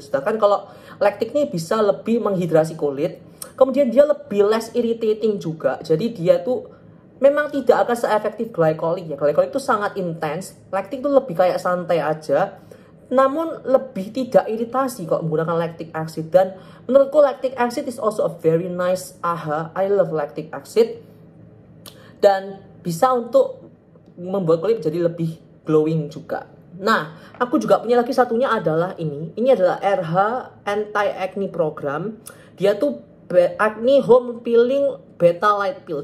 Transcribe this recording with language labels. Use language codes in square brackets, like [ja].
[id] Sedangkan kalau lactic ini bisa lebih menghidrasi kulit, kemudian dia lebih less irritating juga. Jadi dia tuh memang tidak akan seefektif glycolic ya. Glycolic itu sangat intens, lactic itu lebih kayak santai aja, namun lebih tidak iritasi kok menggunakan lactic acid. Dan menurutku [en] lactic acid is also a very nice AHA. I love lactic acid, [id] dan bisa untuk membuat kulit jadi lebih glowing juga. Nah, aku juga punya lagi satunya adalah ini. Ini adalah RH Anti Acne Program. Dia tuh Acne Home Peeling Beta Light Peel.